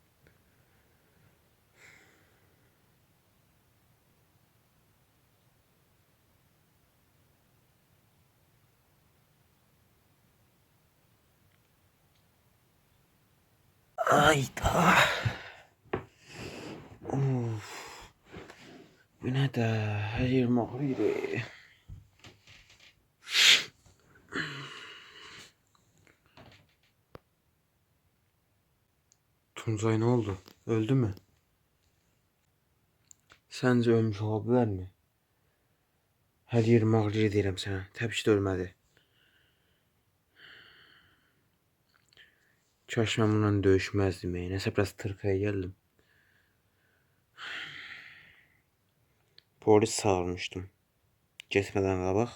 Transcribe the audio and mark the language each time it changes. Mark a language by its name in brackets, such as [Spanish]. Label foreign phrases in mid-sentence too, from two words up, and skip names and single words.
[Azerbaijani] Ayda. Of. Bu nə də? Hər yerim ağrıyır. [Turkish] Tuncay ne oldu? Öldü mü? Sence ölmüş olabilir mi? [Azerbaijani] Her yerim ağrıyır deyirəm sənə. Təbii ki də ölmədi. Kaş mən bununla döyüşməzdim. Nəsə biraz tırkaya gəldim. Polis çağırmışdım. Getmədən qabaq.